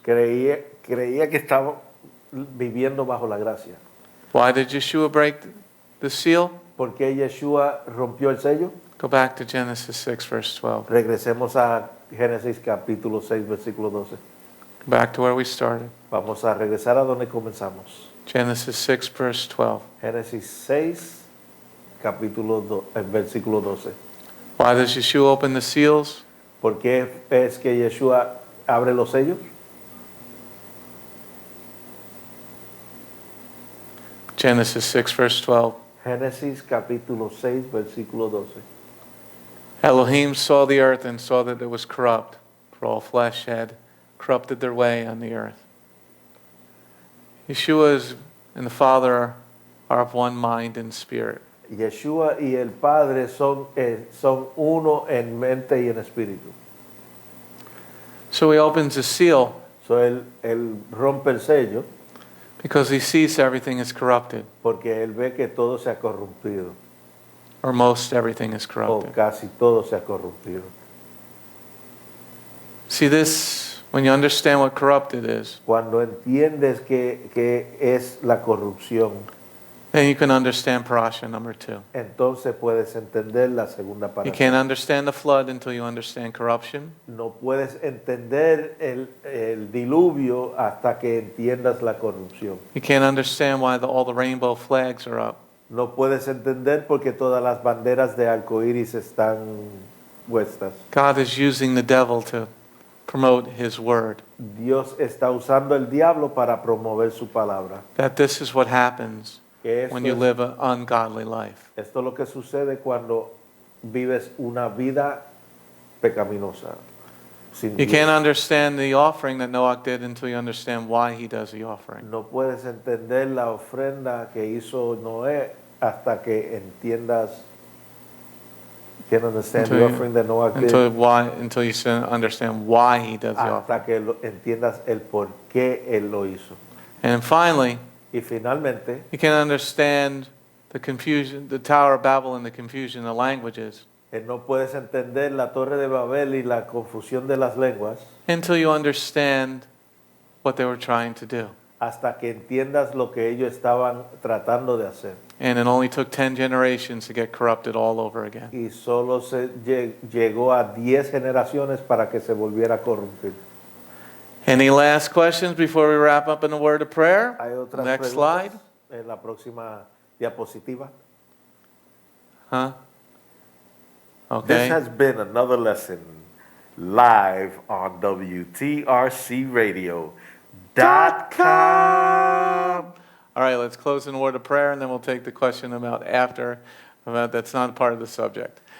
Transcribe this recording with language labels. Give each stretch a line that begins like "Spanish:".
Spanish: Creía que estaba viviendo bajo la gracia.
English: Why did Yeshua break the seal?
Spanish: ¿Por qué Yeshua rompió el sello?
English: Go back to Genesis 6, verse 12.
Spanish: Regresemos a Génesis capítulo 6, versículo 12.
English: Go back to where we started.
Spanish: Vamos a regresar a donde comenzamos.
English: Genesis 6, verse 12.
Spanish: Génesis 6, versículo 12.
English: Why does Yeshua open the seals?
Spanish: ¿Por qué es que Yeshua abre los sellos?
English: Genesis 6, verse 12.
Spanish: Génesis capítulo 6, versículo 12.
English: Elohim saw the earth and saw that it was corrupt, for all flesh had corrupted their way on the earth. Yeshua and the Father are of one mind and spirit.
Spanish: Yeshua y el Padre son uno en mente y en espíritu.
English: So he opens the seal
Spanish: So él rompe el sello
English: because he sees everything is corrupted,
Spanish: porque él ve que todo se ha corrompido,
English: or most everything is
Spanish: o
English: corrupted.
Spanish: casi todo se ha corrompido.
English: See this, when you understand what corrupted is,
Spanish: Cuando entiendes que es la corrupción,
English: then you can understand Parasha number 2.
Spanish: entonces puedes entender la segunda
English: You
Spanish: parasha.
English: can't understand the flood until you understand corruption.
Spanish: No puedes entender el diluvio hasta que entiendas la corrupción.
English: You can't understand why all the rainbow flags are up.
Spanish: No puedes entender porque todas las banderas de arcoíris están puestas.
English: God is using the devil to promote his word.
Spanish: Dios está usando el diablo para promover su palabra.
English: That this is what happens
Spanish: Que
English: when you live an ungodly life.
Spanish: Esto es lo que sucede cuando vives una vida pecaminosa. Sin
English: You
Spanish: Dios.
English: can't understand the offering that Noach did until you understand why he does the offering.
Spanish: No puedes entender la ofrenda que hizo Noé hasta que entiendas.
English: Can't understand the offering that Noah did. Until you understand why he does the offering.
Spanish: Hasta que entiendas el por qué él lo hizo.
English: And finally,
Spanish: Y finalmente,
English: you can't understand the confusion, the Tower of Babel and the confusion of languages
Spanish: no puedes entender la Torre de Babel y la confusión de las lenguas
English: until you understand what they were trying to do.
Spanish: hasta que entiendas lo que ellos estaban tratando de hacer.
English: And it only took 10 generations to get corrupted all over again.
Spanish: Y solo se llegó a 10 generaciones para que se volviera a corrompir.
English: Any last questions before we wrap up in a word of prayer?
Spanish: Hay otras
English: Next slide.
Spanish: en la próxima diapositiva. Huh?
English: This Okay. has been another lesson live on WTRCradio.com. All right, let's close in a word of prayer, and then we'll take the question about that's not part of the subject.